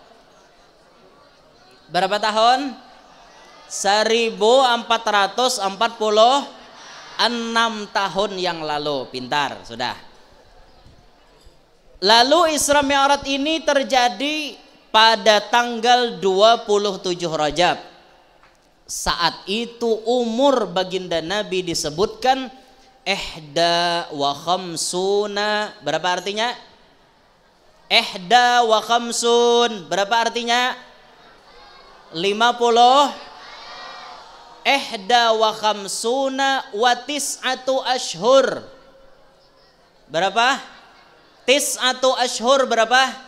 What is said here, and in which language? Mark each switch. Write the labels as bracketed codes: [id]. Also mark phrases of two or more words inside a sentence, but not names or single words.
[id] Berapa tahun? 1446 tahun yang lalu. Pintar, sudah. Lalu Isra Mi'raj ini terjadi pada tanggal 27 Rajab. Saat itu umur baginda Nabi disebutkan [ar] إحدى وخمسون. [id] Berapa artinya? [ar] إحدى وخمسون. Berapa artinya? [id] 50. [ar] إحدى وخمسون وتسعة أشهر. [id] Berapa? [ar] تسعة أشهر [id] berapa?